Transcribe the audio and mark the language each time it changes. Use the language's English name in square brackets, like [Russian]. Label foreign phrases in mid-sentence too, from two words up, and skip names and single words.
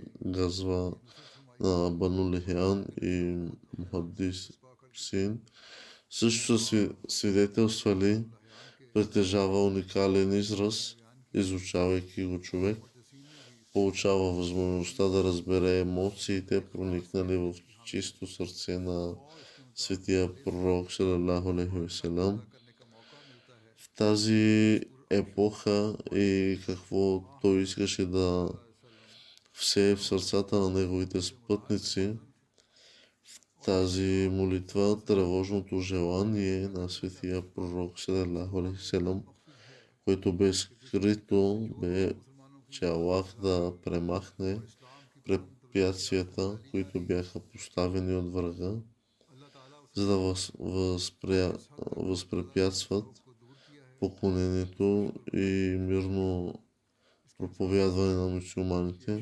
[Bulgarian] газва на Бану Лихян и Мухаддисин, също са свидетелствали, притежава уникален израз, изучавайки го човек, получава възможността да разбере емоциите, проникнали в чисто сърце на светия пророк [Arabic] صلى الله عليه وسلم. [Bulgarian] В тази епоха и какво той искаше да всее в сърцата на неговите спътници, в тази молитва тревожното желание на светия пророк [Arabic] صلى الله عليه وسلم, [Bulgarian] което бе скрито, бе, че Аллах да премахне препятствията, които бяха поставени от врага, за да възпрепятстват поклонението и мирно проповядване на мюсюлманите.